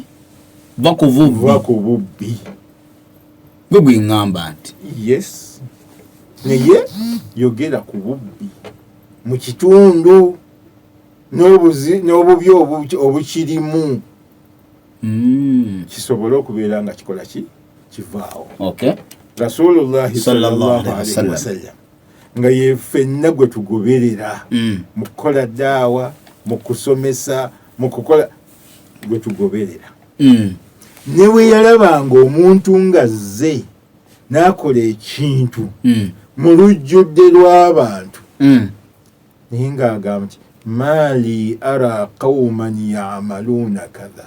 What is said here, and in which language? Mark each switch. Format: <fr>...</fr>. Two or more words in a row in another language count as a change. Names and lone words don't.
<lg>va ku bubbi bwe gweŋŋamba nti yes naye yogera ku bubbi mu kitundu n'obubi obukirimu kisobole okubeera nga kikola ki kivaawo.</lg> <ar>رسول الله صلى الله عليه وسلم</ar> <lg>nga ye ffenna gwe tugoberera mu kukola daawa, mu kusomesa, mu kukola gwe tugoberera. Ne bwe yalabanga omuntu nga zze n'akola ekintu mu lujjudde lw'abantu naye ng'agamba nti</lg> <ar>ما لي أرى قوما يعملون كذا.</ar>